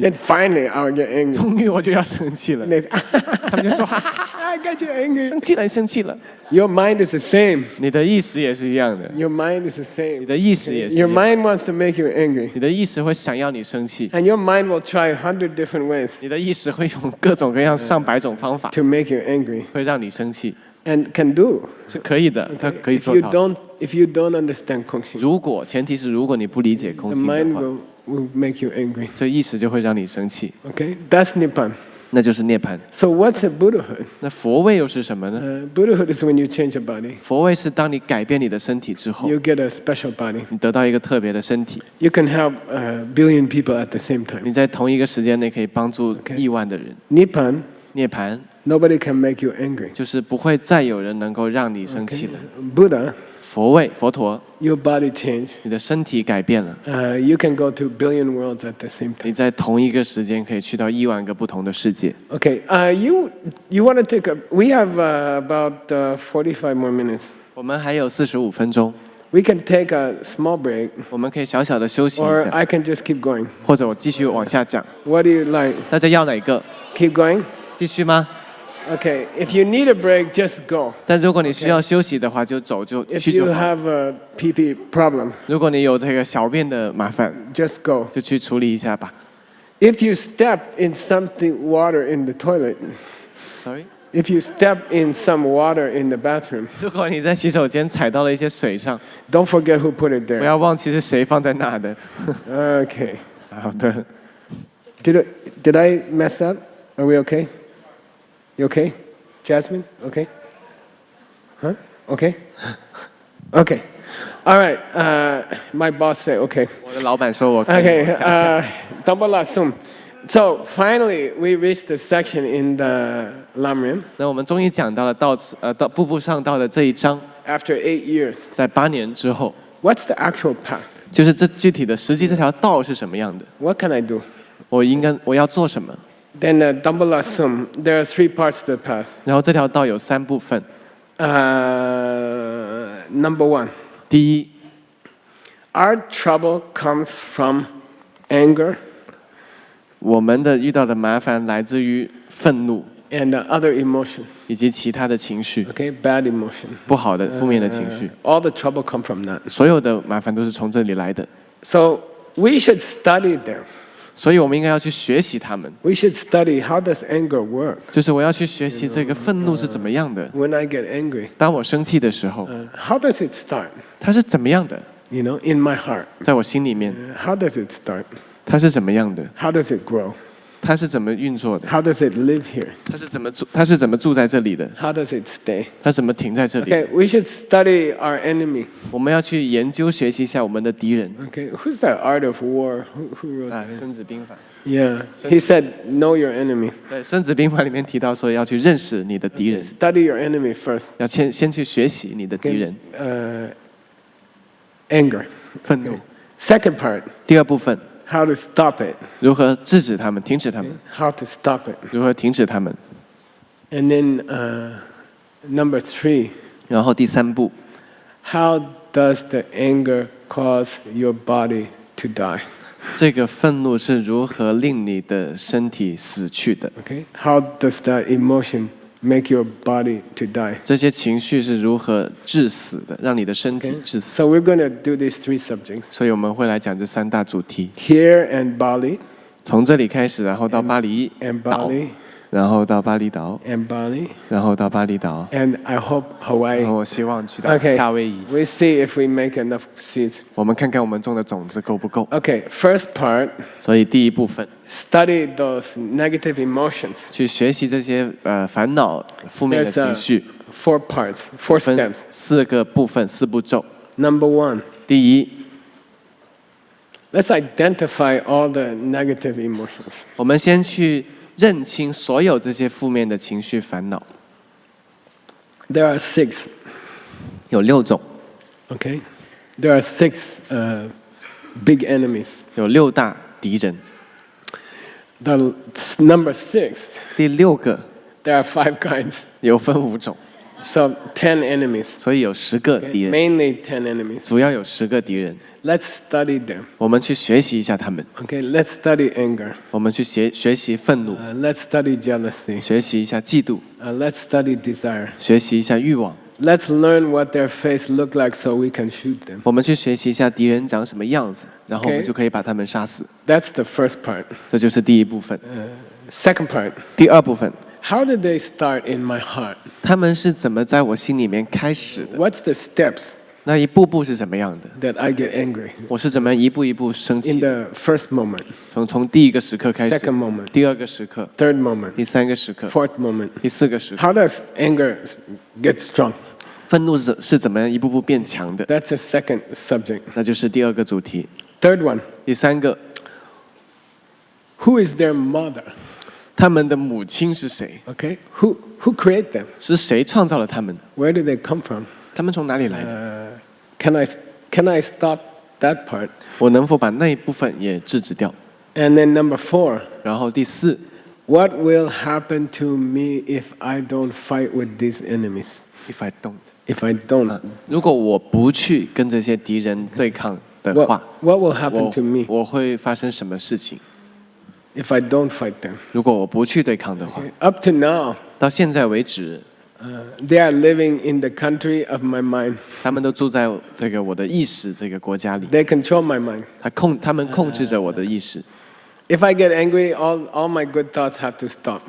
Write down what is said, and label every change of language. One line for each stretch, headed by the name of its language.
English: Then finally, I'll get angry.
Chinese: 终于我就要生气了
English: And。 they say,
Chinese: 他们就说哈哈哈哈，
English: I got you angry.
Chinese: 生气了，生气了。
English: Your mind is the same.
Chinese: 你的意识也是一样的，
English: Your mind is the
Chinese: 你
English: same.
Chinese: 的意识也是一
English: Your
Chinese: 样，
English: mind wants to make you angry.
Chinese: 你的意识会想要你生气，
English: And your mind will try 100 different ways
Chinese: 你的意识会用各种各样上百种方法，
English: to make you angry.
Chinese: 会让你生气，
English: And can do.
Chinese: 是可以的，它可以
English: If
Chinese: 做
English: you
Chinese: 到。
English: if you don't understand Kongxing,
Chinese: 如果前提是如果你不理解空
English: the
Chinese: 性的
English: mind
Chinese: 话，
English: will make you angry.
Chinese: 这意识就会让你生气，
English: Okay? That's Nibbana.
Chinese: 那就是涅槃。
English: So what's a Buddhahood?
Chinese: 那佛位又是什么呢？
English: Buddhahood is when you change your body.
Chinese: 佛位是当你改变你的身体之后，
English: You get a special body.
Chinese: 你得到一个特别的身体，
English: You can help a billion people at the same time.
Chinese: 你在同一个时间内可以帮助亿万的人。
English: Nibbana,
Chinese: 涅槃
English: nobody can make you angry.
Chinese: 就是不会再有人能够让你生气了。
English: Buddha,
Chinese: 佛位佛陀，
English: your body changed.
Chinese: 你的身体改变了，
English: You can go to billion worlds at the same time.
Chinese: 你在同一个时间可以去到亿万个不同的世界。
English: Okay, you want to take a? We have about 45 more minutes.
Chinese: 我们还有45分钟，
English: We can take a small break,
Chinese: 我们可以小小的休息一
English: or
Chinese: 下，
English: I can just keep going.
Chinese: 或者我继续往下讲。
English: What do you like?
Chinese: 大家要哪个？
English: Keep going.
Chinese: 继续吗？
English: Okay, if you need a break, just go.
Chinese: 但如果你需要休息的话，就走就
English: If
Chinese: 去
English: you
Chinese: 就好。
English: have a PP problem,
Chinese: 如果你有这个小便的麻烦，
English: just go.
Chinese: 就去处理一下吧。
English: If you step in something water in the toilet, Sorry， if you step in some water in the bathroom,
Chinese: 如果你在洗手间踩到了一些水上，
English: don't forget who put it
Chinese: 不
English: there.
Chinese: 要忘记是谁放在那的。
English: Okay.
Chinese: 好的，
English: Did I mess up? Are we okay? You okay? Jasmine? Okay? Huh? Okay? Okay. All right. My boss said okay.
Chinese: 我的老板说我可以
English: Okay.
Chinese: 往下讲。 Tambala sum.
English: So finally, we reached the section in the Lamrim
Chinese: 那我们终于讲到了到步步上道的这一章，
English: after 8 years.
Chinese: 在8年之后，
English: What's the actual path?
Chinese: 就是这具体的实际这条道是什么样的，
English: What can I do?
Chinese: 我要做什么？
English: Then Tambala sum. There are 3 parts to the path.
Chinese: 然后这条道有3部分，
English: Number 1.
Chinese: 第一，
English: Our trouble comes from anger
Chinese: 我们的遇到的麻烦来自于愤怒
English: and other emotion.
Chinese: 以及其他的情绪，
English: Okay, bad emotion.
Chinese: 不好的负面的情绪，
English: All the trouble come from that.
Chinese: 所有的麻烦都是从这里来的，
English: So we should study them.
Chinese: 所以我们应该要去学习它们。
English: We should study how does anger work.
Chinese: 就是我要去学习这个愤怒是怎么样的。
English: When I get angry,
Chinese: 当我生气的时候，
English: how does it start?
Chinese: 它是怎么样的？
English: You know, in my heart.
Chinese: 在我心里面，
English: How does it start?
Chinese: 它是怎么样的？
English: How does it grow?
Chinese: 它是怎么运作的？
English: How does it live here?
Chinese: 它是怎么住在这里的？
English: How does it stay?
Chinese: 它怎么停在这里？
English: Okay, we should study our enemy.
Chinese: 我们要去研究学习一下我们的敌人。
English: Okay, who's that Art of War? Who wrote
Chinese: 啊，
English: that?
Chinese: 《孙子兵法》。
English: Yeah, he said, know your enemy.
Chinese: 对，《孙子兵法》里面提到说要去认识你的敌人，
English: Study your enemy first.
Chinese: 要先去学习你的敌人。
English: Anger.
Chinese: 愤怒。
English: Second part,
Chinese: 第2部分，
English: how to stop it.
Chinese: 如何制止他们、停止他们？
English: How to stop it.
Chinese: 如何停止他们？
English: And then number 3,
Chinese: 然后第3步，
English: how does the anger cause your body to die?
Chinese: 这个愤怒是如何令你的身体死去的？
English: Okay, how does that emotion make your body to die?
Chinese: 这些情绪是如何致死的，让你的身体
English: Okay,
Chinese: 致死？
English: so we're going to do these 3 subjects:
Chinese: 所以我们会来讲这3大主题，
English: here and Bali,
Chinese: 从这里开始，然后到巴厘
English: and
Chinese: 岛，
English: Bali,
Chinese: 然后到巴厘岛，
English: and Bali,
Chinese: 然后到巴厘岛，
English: and I hope
Chinese: 然后
English: Hawaii.
Chinese: 我希望去到
English: Okay,
Chinese: 夏威夷。
English: we see if we make enough seeds.
Chinese: 我们看看我们种的种子够不够。
English: Okay, first part,
Chinese: 所以第1部分，
English: study those negative emotions.
Chinese: 去学习这些烦恼、负面的
English: There's
Chinese: 情绪，
English: 4 parts, 4
Chinese: 分
English: steps.
Chinese: 4个部分、4步骤。
English: Number 1,
Chinese: 第一，
English: let's identify all the negative emotions.
Chinese: 我们先去认清所有这些负面的情绪、烦恼，
English: There are 6,
Chinese: 有6种。
English: okay? There are 6 big enemies.
Chinese: 有6大敌人。
English: The number 6,
Chinese: 第6个
English: there are 5 kinds.
Chinese: 有分5种，
English: So 10 enemies.
Chinese: 所以有10个敌人，
English: Mainly 10 enemies.
Chinese: 主要有10个敌人。
English: Let's study them.
Chinese: 我们去学习一下他们，
English: Okay, let's study anger.
Chinese: 我们去学习愤怒，
English: Let's study jealousy.
Chinese: 学习一下嫉妒，
English: Let's study desire.
Chinese: 学习一下欲望。
English: Let's learn what their face look like so we can shoot them.
Chinese: 我们去学习一下敌人长什么样子，然后我们
English: Okay.
Chinese: 就可以把他们杀死。
English: That's the first part.
Chinese: 这就是第一部分。
English: Second part.
Chinese: 第2部分，
English: How did they start in my heart?
Chinese: 他们是怎么在我心里面开始的？
English: What's the steps
Chinese: 那一步步是怎么样的？
English: that I get angry?
Chinese: 我是怎么一步一步升
English: In
Chinese: 起的？
English: the first moment,
Chinese: 从第1个时刻开始，
English: second moment,
Chinese: 第2个时刻，
English: third moment,
Chinese: 第3个时刻，
English: fourth moment.
Chinese: 第4个时刻。
English: How does anger get strong?
Chinese: 愤怒是怎么样一步步变强的？
English: That's a second subject.
Chinese: 那就是第2个主题。
English: Third one,
Chinese: 第3个，
English: who is their mother?
Chinese: 他们的母亲是谁？
English: Okay, who create them?
Chinese: 是谁创造了他们？
English: Where did they come from?
Chinese: 他们从哪里来的？
English: Can I stop that part?
Chinese: 我能否把那一部分也制止掉？
English: And then number 4,
Chinese: 然后第4，
English: what will happen to me if I don't fight with these enemies? If I don't， If I don't,
Chinese: 如果我不去跟这些敌人对抗的话，
English: what will happen to me
Chinese: 我会发生什么事情？
English: if I don't fight them?
Chinese: 如果我不去对抗的话，
English: Up to now,
Chinese: 到现在为止，
English: they are living in the country of my mind.
Chinese: 他们都住在这个我的意识这个国家里，
English: They control my mind.
Chinese: 他们控制着我的意识。
English: If I get angry, all my good thoughts have to stop.